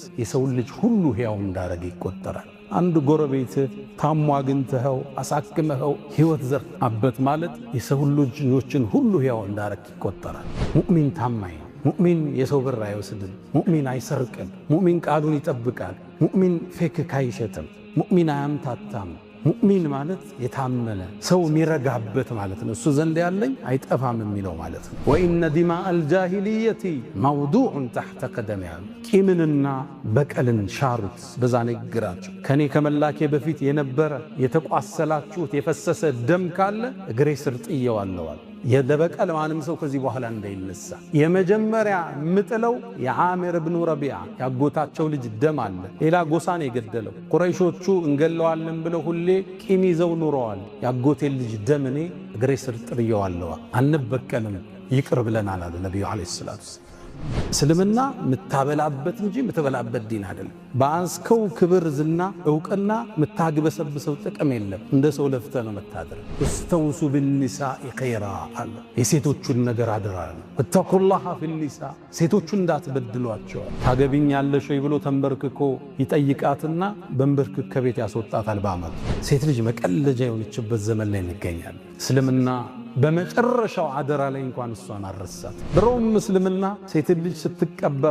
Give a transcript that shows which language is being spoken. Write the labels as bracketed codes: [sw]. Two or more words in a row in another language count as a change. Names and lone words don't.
[am] የሰው ልጅ ሁሉ ሕያው እንዳረገ ይቆጠራል አንድ ጎረቤት ታሞ አግኝተኸው አሳክመኸው ሕይወት ዘርአበት ማለት የሰው ልጆችን ሁሉ ሕያው እንዳረገ ይቆጠራል ሙእሚን ታማኝ ሙእሚን የሰው ብር አይወስድም ሙእሚን አይሰርቅም ሙእሚን ቃሉን ይጠብቃል ሙእሚን ፌክ ካይሸትም ሙእሚን አያምታታም ሙእሚን ማለት የታመነ ሰው የሚረጋበት ማለት ነው እሱ ዘንድ ያለኝ አይጠፋም የሚለው ማለት ነው [ar] وإن دماء الجاهلية موضوعة تحت قدمي [am] ቂምንና በቀልን ሻሩት በዛ ንግራቸው ከኔ ከመላኬ በፊት የነበረ የተቋሰላችሁት የፈሰሰ ደም ካለ እግሬ ስር ጥየዋለሁ የደበቀል ማንም ሰው ከዚህ በኋላ እንዳይነሳ የመጀመሪያ ምጥለው የዓሚር ኢብኑ ረቢዓ ያጎታቸው ልጅ ደም አለ ሌላ ጎሳን የገደለው ቁረይሾቹ እንገለዋለን ብለው ሁሌ ቂም ይዘው ኑረዋል ያጎቴ ልጅ ደም እኔ እግሬ ስር ጥየዋለሁ አንበቀልም ይቅር ብለናል አለ ነብዩ [ar] عليه الصلاة [am] እስልምና ምታበላበት እንጂ ምትበላበት ዲን አይደለም ባንስከው ክብር ዝና ዕውቅና ምታግበሰብሰው ጥቅም የለም እንደ ሰው ለፍተ ነው መታደር [ar] استوص بالنساء خيرا [am] አለ የሴቶቹን ነገር አደራል [ar] اتقوا الله في النساء [am] ሴቶቹን እንዳትበድሏቸው ታገቢኛለሽ ወይ ብሎ ተንበርክኮ ይጠይቃትና በእንበርክክ ከቤት ያስወጣታል ባማል ሴት ልጅ መቀለጃ የሆነችበት ዘመን ላይ እንገኛለን እስልምና በመጨረሻው አደራ ላይ እንኳን እሷን አረሳት ድሮም እስልምና ሴት ልጅ ስትቀበር